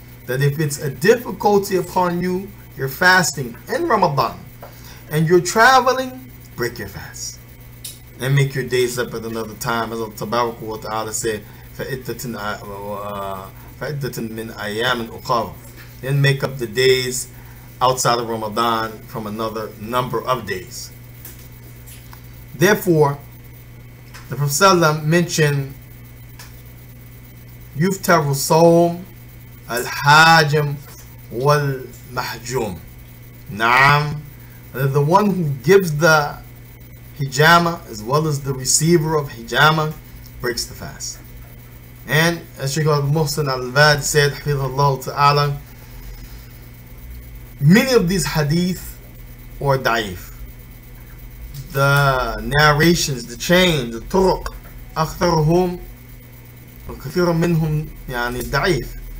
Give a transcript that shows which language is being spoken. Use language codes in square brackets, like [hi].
[en] That if it's a difficulty upon you, you're fasting in Ramadan, and you're traveling, break your fast. And make your days up at another time. As Allah Tabaraka wa Ta'ala said, [ar] فَإِدَّةٍ مِّنْ أَيَّامٍ أُخَرَ. [en] Then make up the days outside of Ramadan from another number of days. Therefore, the Prophet ﷺ mentioned [ar] يُفْتَرُ الصَّوْمِ الْحَاجِمُ وَالْمَحْجُومِ. Naam, [en] the one who gives the hijama as well as the receiver of hijama breaks the fast. And as Shaykh al-Muhsin al-Vad said, Hafidhullah Ta'ala, many of these hadith or da'if, the narrations, the chain, the turuq, [ar] أكثرهم وكثير منهم يعني [en] da'if.